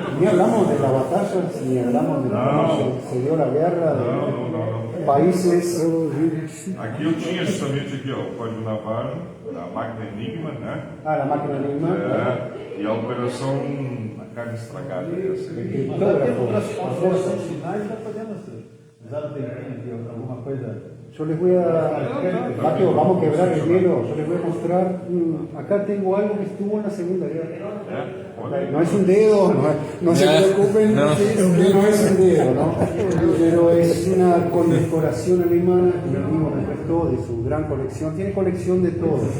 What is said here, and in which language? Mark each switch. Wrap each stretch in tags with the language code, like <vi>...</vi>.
<es>Ni hablamos de las batallas, ni hablamos de cómo se dio la guerra, de países.</es> <pt>Aqui eu tinha justamente aqui, ó, o Código Navarro, a máquina Enigma, né?</pt> <es>Ah, la máquina de Enigma.</es> <pt>E a operação a carne estragada. Essa. Já temos para as considerações finais, já podemos usar um tempinho aqui, alguma coisa.</pt> <es>Yo les voy a, que vamos a quebrar el hielo, yo les voy a mostrar, acá tengo algo que estuvo en la Segunda Guerra. No es un dedo, no se preocupen, no es un dedo, ¿no? Pero es una condecoración alemana que mi amigo me prestó de su gran colección, tiene colección de todo.</es>